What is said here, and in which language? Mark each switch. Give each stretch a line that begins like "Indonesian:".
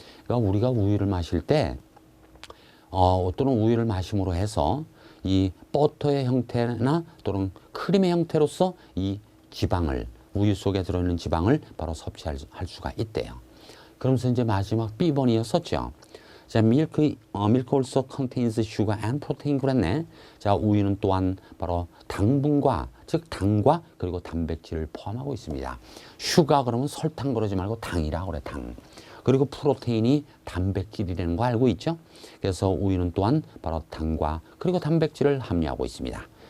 Korean: 그러니까 우리가 우유를 마실 때 또는 우유를 마심으로 해서 이 버터의 형태나 또는 크림의 형태로서 이 지방을, 우유 속에 들어있는 지방을 바로 섭취할 수가 있대요. 그러면서 이제 마지막 B번이었었죠.
English: 자, milk also contains sugar and protein.
Korean: 그랬네. 자, 우유는 또한 바로 당분과, 즉 당과 그리고 단백질을 포함하고 있습니다. 슈가 그러면 설탕 그러지 말고 당이라고 그래, 당. 그리고 프로테인이 단백질이라는 거 알고 있죠? 그래서 우유는 또한 바로 당과 그리고 단백질을 함유하고 있습니다.